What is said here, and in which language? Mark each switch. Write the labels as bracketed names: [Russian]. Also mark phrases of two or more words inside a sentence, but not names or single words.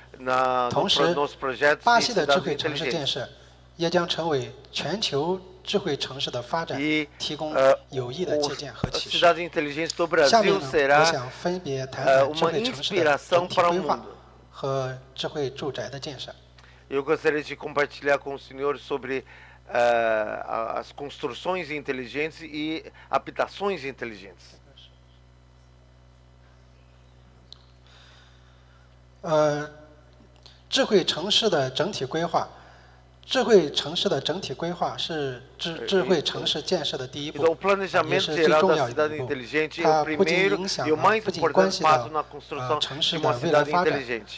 [Chinese] 同时，巴西的智慧城市建设也将成为全球智慧城市的发展提供有益的借鉴和启示。下面呢，我想分别谈谈智慧城市的整体规划 和智慧住宅的建设。 [Portuguese] Eu gostaria de compartilhar com os senhores sobre as construções inteligentes e habitações inteligentes. [Chinese] 智慧城市的整体规划智慧城市的整体规划是智慧城市建设的第一步， [Portuguese] Então, o planejamento geral da cidade inteligente é o primeiro e o mais importante passo na construção de uma cidade inteligente.